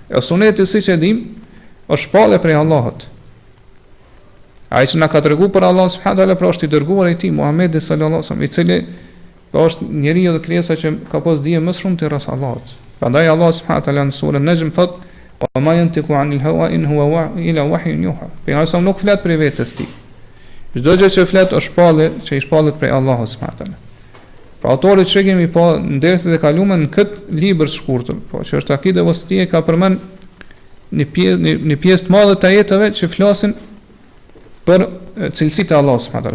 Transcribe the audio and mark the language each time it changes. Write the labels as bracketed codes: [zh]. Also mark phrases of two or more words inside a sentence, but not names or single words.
[sq] E suneti siç e dim është shpallje prej Allahut. Ai që na ka treguar për Allahun [ar] سبحانه وتعالى [sq] pra është i dërguar i tij Muhamedi [ar] صلى الله عليه وسلم, [sq] i cili po është njeriu dhe krijesa që ka pas dije më shumë të rreth Allahut. Prandaj Allah [ar] سبحانه وتعالى [sq] në surën Najm thot: [ar] "وما ينطق عن الهوى إن هو إلا وحي يوحى." [sq] Pejgamberi nuk flet për vetes tij. Çdo gjë që flet është shpallje që i shpallet prej Allahut [ar] سبحانه وتعالى. [sq] Pra autori që kemi po në derset e kaluara në këtë libër të shkurtër, po që është Akide El Uasitije, ka përmend një pjesë të madhe të ajeteve që flasin për cilësitë e Allahut [ar] سبحانه وتعالى.